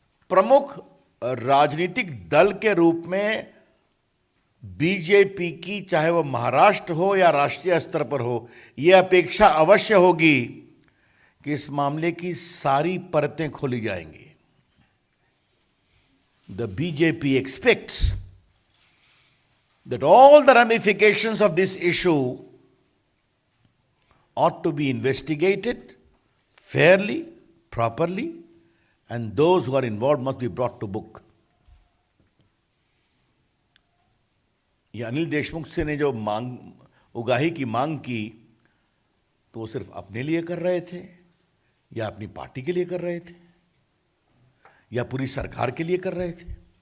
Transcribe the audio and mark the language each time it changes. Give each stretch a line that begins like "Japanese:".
Hindi: प्रमुख राजनीतिक दल के रूप में बीजेपी की, चाहे वो महाराष्ट्र हो या राष्ट्रीय स्तर पर हो, यह अपेक्षा अवश्य होगी कि इस मामले की सारी परतें खोली जाएंगी।
English: The BJP expects that all the ramifications of this issue ought to be investigated fairly, properly, and those who are involved must be brought to book.
Hindi: ये अनिल देशमुख से ने जो उगाही की मांग की, तो वो सिर्फ अपने लिए कर रहे थे या अपनी पार्टी के लिए कर रहे थे या पूरी सरकार के लिए कर रहे थे?